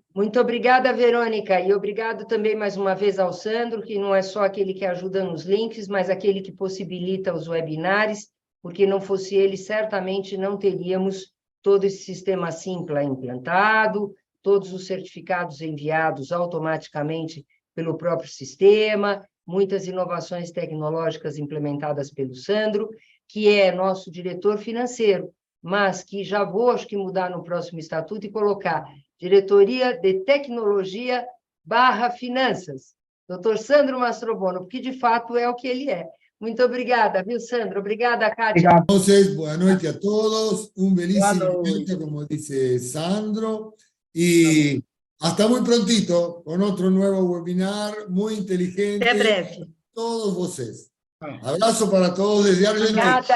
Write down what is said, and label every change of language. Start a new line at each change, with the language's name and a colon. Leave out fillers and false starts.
Portuguese: Muito obrigada, Verônica, e obrigado também mais uma vez ao Sandro, que não é só aquele que ajuda nos links, mas aquele que possibilita os webinários, porque não fosse ele, certamente não teríamos todo esse sistema Simpla implantado, todos os certificados enviados automaticamente pelo próprio sistema, muitas inovações tecnológicas implementadas pelo Sandro, que é nosso diretor financeiro, mas que já vou, acho que, mudar no próximo estatuto e colocar Diretoria de Tecnologia / Finanças, doutor Sandro Mastrobono, porque, de fato, é o que ele é. Muito obrigada, viu, Sandro? Obrigada, Kátia.
Spanish: Entonces, buenas noches a todos, un bellísimo evento, como dice Sandro, y hasta muy prontito con otro nuevo webinar muy inteligente.
Portuguese: Até breve. Todos vocês.
Spanish: Abrazo para todos desde Argentina.